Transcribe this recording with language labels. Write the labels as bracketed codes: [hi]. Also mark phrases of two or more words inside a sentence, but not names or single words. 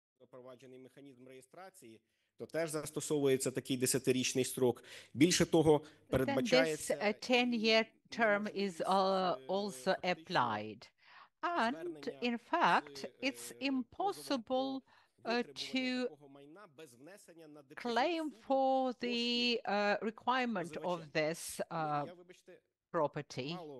[uk] запроваджений механізм реєстрації, то теж застосовується такий 10-річний строк. Більше того, передбачається [en] Then this 10-year term is also applied. And in fact, it's impossible to claim for the requirement of this property.